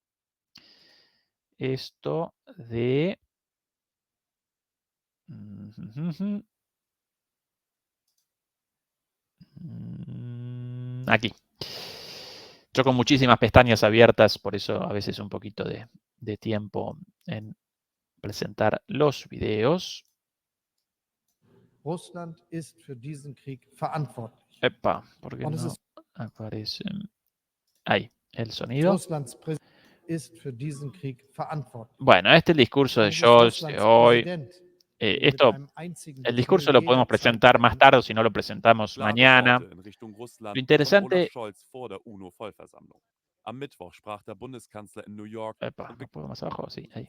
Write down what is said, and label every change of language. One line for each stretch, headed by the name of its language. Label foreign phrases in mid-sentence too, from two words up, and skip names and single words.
Spanish: Esto de... Aquí. Yo con muchísimas pestañas abiertas, por eso a veces un poquito de tiempo en presentar los videos.
German: Russland ist für diesen Krieg verantwortlich.
Spanish: Epa, ¿por qué no aparece? Ahí, el sonido.
German: Russlands Präsident ist für diesen Krieg verantwortlich.
Spanish: Bueno, este es el discurso de Scholz de hoy. El discurso lo podemos presentar más tarde o si no lo presentamos mañana. Lo interesante...
German: Am Mittwoch sprach der Bundeskanzler in New York.
Spanish: Epa, ¿no puedo más abajo? Sí, ahí.